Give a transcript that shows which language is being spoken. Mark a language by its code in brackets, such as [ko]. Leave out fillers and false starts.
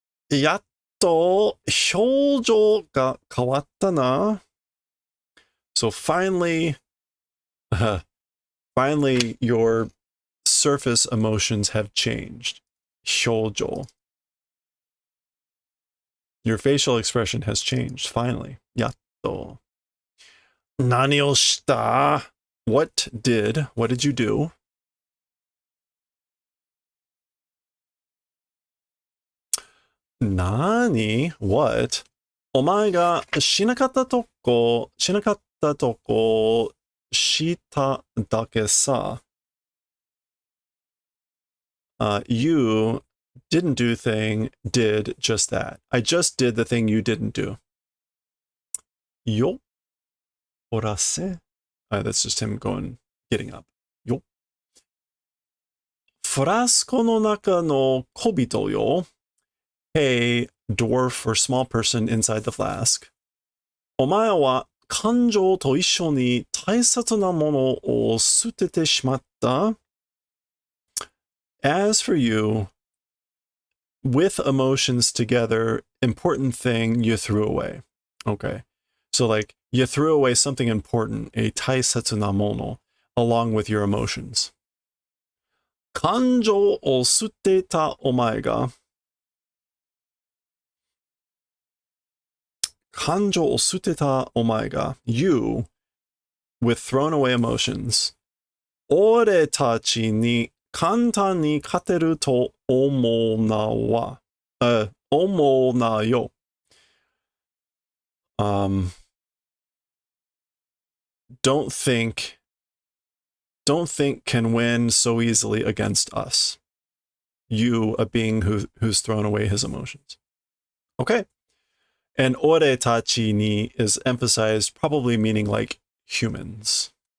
[ja] やっと表情が変わったな. [en] So finally, finally your surface emotions have changed. [ja] 表情. [en] Your facial expression has changed, finally. [ja] やっと.何をした? [en] What did you do? Nani? What? [ja] お前がしなかったとこしただけさ. [en] You didn't do thing, did just that. I just did the thing you didn't do. Yo. Orase. That's just him getting up. Yo. [ja] フラスコの中の小人よ. [en] Hey, dwarf or small person inside the flask. [ja] お前は感情と一緒に大切なものを捨ててしまった. [en] As for you, with emotions together, important thing you threw away. Okay. So like, you threw away something important, a 大切なもの, along with your emotions. [ja] 感情を捨てたお前が感情を捨てたお前が [en] you, with thrown away emotions, [ja] 俺たちに簡単に勝てると思うなは、思うなよ. [en] Don't think can win so easily against us. You, a being who's thrown away his emotions. Okay. And ore tachi ni is emphasized, probably meaning like humans.